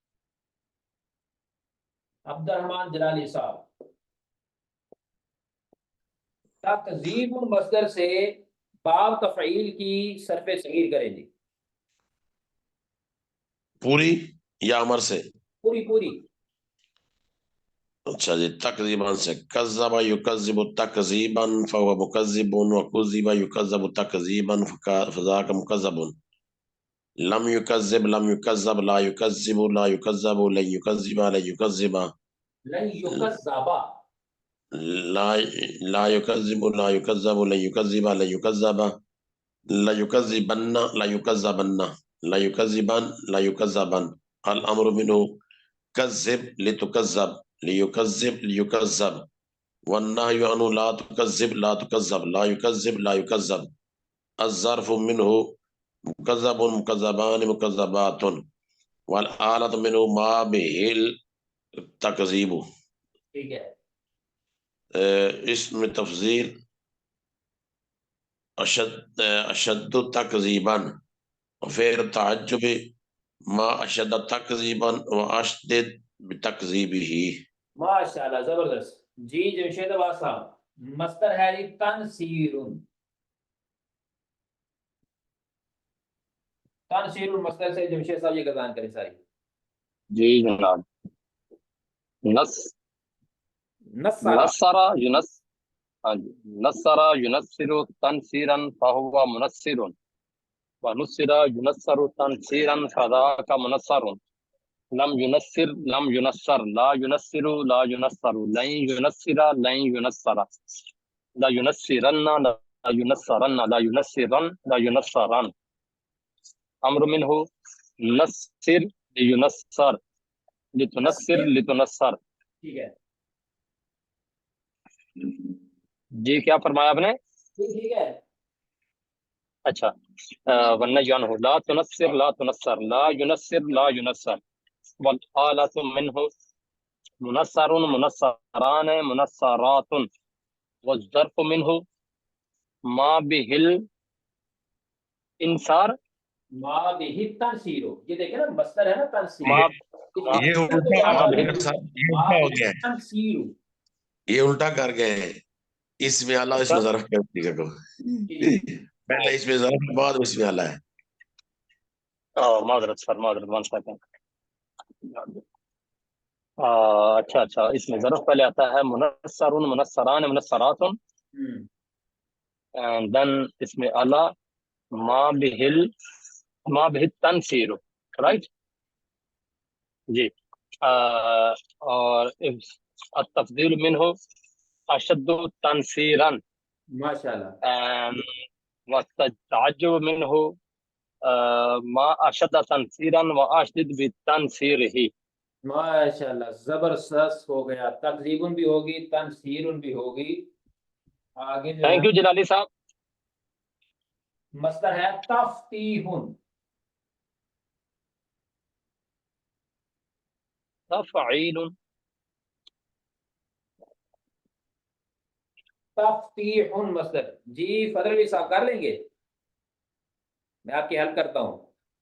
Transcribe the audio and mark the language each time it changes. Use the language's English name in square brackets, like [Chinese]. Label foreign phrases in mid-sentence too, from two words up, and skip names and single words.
[Hindi] अब्दुर्रहमान जलाली साहब, तकजीबुन मसदर से बाब तफ़ईल की सरफ़े सगीर करें जी। पूरी या अमर से? पूरी पूरी। अच्छा जी, तकजीबन से [Arabic] كذّب يكذّب تكذيبًا فهو مكذِّب وكُذِّب يُكذَّب تكذيبًا فذاك مكذَّب. لم يكذّب لم يكذَّب لا يكذّب لا يكذَّب لن يكذّب لن يكذّب लन युकज़्ज़िबा لن يكذَّب. لا لا يكذّب لا يكذَّب لن يكذّب لن يكذَّب لا يكذّبنّ لا يكذَّبنّ لا يكذّبن لا يكذَّبن. الأمر منه كذّب لتكذَّب ليكذّب ليكذَّب والنهي عنه لا تكذّب لا تكذَّب لا يكذّب لا يكذَّب. الظرف منه مكذَّب مكذَّبان مكذَّبات والآلة منه ما به التكذيب. [Hindi] ठीक है। इसमें तफजील [Arabic] أشدّ تكذيبًا [Hindi] और फिर ताज्जुब [Arabic] ما أشدّ تكذيبًا وأشدد بتكذيبه. [Hindi] माशाल्लाह, जबरदस्त जी। जमशेद अब्बास साहब, मस्तर है जी तनसीरुन। तनसीरुन मस्तर से जमशेद साहब ये गर्दान करें सारी। जी जनाब। नस नस्सरा। [Arabic] نصّر ينص, [Hindi] हाँ जी, [Arabic] نصّر ينصّر تنصيرًا فهو منصِّر ونُصِّر ينصَّر تنصيرًا فذاك منصَّر لم ينصّر لم ينصَّر لا ينصّر لا ينصَّر لن ينصّر لن ينصَّر لا ينصّرنّ لا ينصَّرنّ لا ينصّرن لا ينصَّرن. أمر منه نصّر لينصَّر لتنصّر لتنصَّر. [Hindi] ठीक है, जी क्या फरमाया आपने? ठीक है। अच्छा, वन्ना जान हो, [Arabic] لا تنصّر لا تنصَّر لا ينصّر لا ينصَّر, والآلة منه منصَّر منصَّران منصَّرات والظرف منه ما به الإنصار, ما به تنصير, [Hindi] ये देखे ना मस्तर है ना तनसीर, मा इसकी ये तनसीर को उल्टा यहाँ मा पर बिहिल, लिख दो, ये मा उल्टा हो बिही गया है, तनसीरो। ये उल्टा कर गए हैं। इसमें आला अच्छा, इसमें ज़रफ़ कर दिया को, जी पहले इसमें ज़रफ़ है, बाद में इसमें आला है। माजरत सर, माजरत, 1 सेकंड। अच्छा अच्छा, इसमें ज़रफ़ पहले आता है, [Arabic] منصَّر منصَّران منصَّرات, [English] and then [Hindi] इसमें अला [Arabic] ما به ال ما به ال تنصير, [Hindi] राइट जी। [Arabic] और تفضيل منه أشدّ تنصيرًا, [Hindi] माशाल्लाह, [Arabic] एंड والتعجب منه ما أشدّ تنصيرًا وأشدد بتنصيره. [Hindi] माशाल्लाह, जबरदस्त हो गया। तकरीबन भी होगी, तनसीरुन भी होगी। आगे जो है [English] thank you [Hindi] जिलानी साहब। मस्तर है तफ्तीहुन, तफ़ईलुन, तफ्तीहुन मस्तर। जी फजल अली साहब कर लेंगे, मैं आपकी हेल्प करता हूँ।